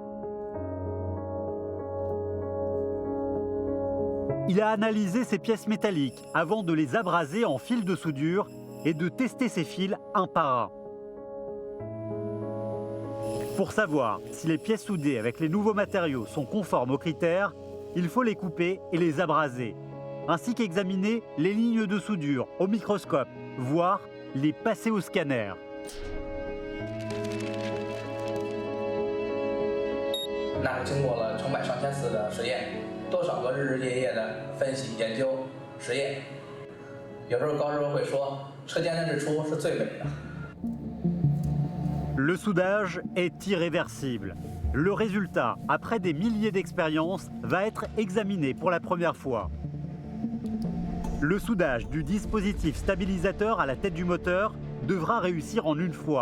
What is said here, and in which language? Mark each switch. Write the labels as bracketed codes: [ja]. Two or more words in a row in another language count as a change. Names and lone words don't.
[fr] Il a analysé ces pièces métalliques avant de les abraser en fils de soudure et de tester ces fils un par un. Pour savoir si les pièces soudées avec les nouveaux matériaux sont conformes aux critères, il faut les couper et les abraser, ainsi qu'examiner les lignes de soudure au microscope, voire les passer au scanner. [zh] 那是经过了成百上千次的实验，多少个日日夜夜的分析、研究、实验。有时候高师傅会说，车间的日出是最美的。 [fr] Le soudage est irréversible. Le résultat, après des milliers d'expériences, va être examiné pour la première fois. Le soudage du dispositif stabilisateur à la tête du moteur devra réussir en une fois.